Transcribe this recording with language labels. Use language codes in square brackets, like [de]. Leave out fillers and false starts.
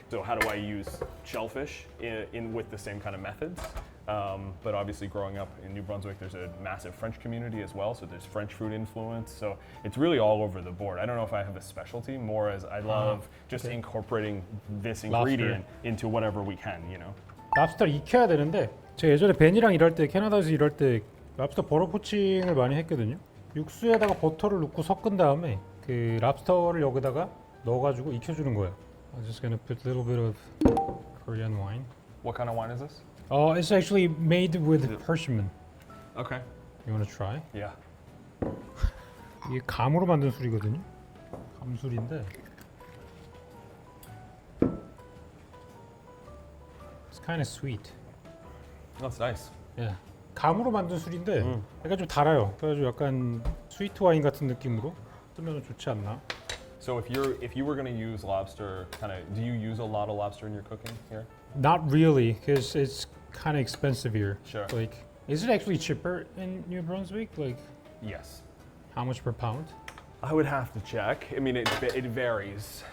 [en] So how do I use shellfish in with the same kind of methods? But obviously growing up in New Brunswick, there's a massive French community as well. So there's French food influence. So it's really all over the board. I don't know if I have a specialty, more as I love just incorporating this ingredient into whatever we can, you know? [ko] 랍스터 익혀야 되는데 제가 예전에 벤이랑 일할 때 캐나다에서 일할 때 랍스터 버터 포칭을 많이 했거든요. 육수에다가 버터를 넣고 섞은 다음에 그 랍스터를 여기다가 넣어가지고 익혀주는 거예요. [en] I'm just gonna put a little bit of Korean wine. What kind of wine is this? It's actually made with persimmon. Okay. You wanna try? Yeah. [ko] 이게 감으로 만든 술이거든요. 감술인데. [en] It's kind of sweet. That's nice. Yeah. [ko] 감으로 만든 술인데 약간 좀 달아요. 그래가지고 약간 스위트 와인 같은 느낌으로 쓰면 좋지 않나? [en] So if you were going to use lobster, do you use a lot of lobster in your cooking here? Not really, because it's kind of expensive here. Sure. Like, is it actually cheaper in New Brunswick? Like, Yes. how much per pound? I would have to check. I mean, it varies.